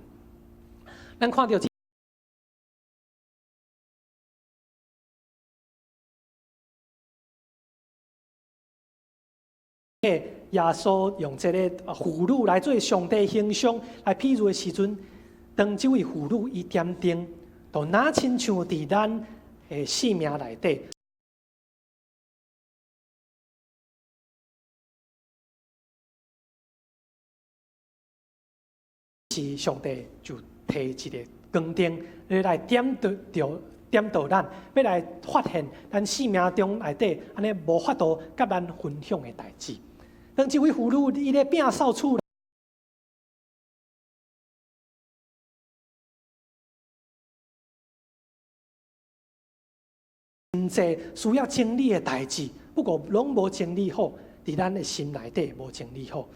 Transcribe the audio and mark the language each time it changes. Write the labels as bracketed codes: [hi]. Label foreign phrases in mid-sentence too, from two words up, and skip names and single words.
[nan] 咱看到耶稣用这个妇女来做上帝形象来譬如的时阵，当这位妇女伊点灯，就哪亲像伫咱的生命内底，是上帝就提一个光灯来点到咱，要来发现咱生命中内底安尼无法度甲咱分享的代志。当这位妇女伊咧摒扫厝，真济需要整理的代志，不过拢无整理好，伫咱的心内底无整理好。